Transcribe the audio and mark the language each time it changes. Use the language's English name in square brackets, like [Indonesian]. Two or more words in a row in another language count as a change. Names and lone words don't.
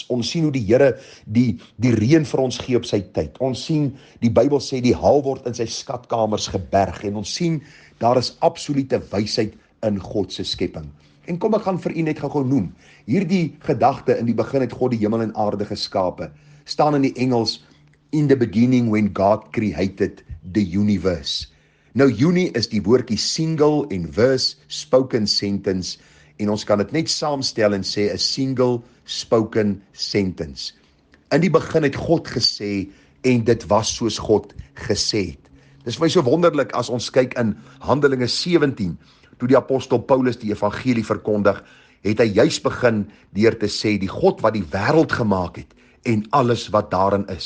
[Afrikaans] Ons sien hoe die Here die reën vir ons gee op sy tyd. Ons sien, die Bybel sê, die haal word in sy skatkamers geberg. En ons sien, daar is absolute wysheid in God se skepping. En kom ek gaan vir u net gou noem. Hierdie gedagte, in die begin het God die hemel en aarde geskape, staan in die Engels, [English] in the beginning when God created the universe. [Afrikaans] Nou, uni is die woordjie single en verse, [English] spoken sentence, [Afrikaans] en ons kan dit net saamstel en sê, [English] a single spoken sentence. [Afrikaans] In die begin het God gesê, en dit was soos God gesê het. Dis vir my so wonderlik as ons kyk in Handelinge 17, toe die apostel Paulus die evangelie verkondig, het hy juis begin deur te sê, die God wat die wêreld gemaak het, en alles wat daarin is.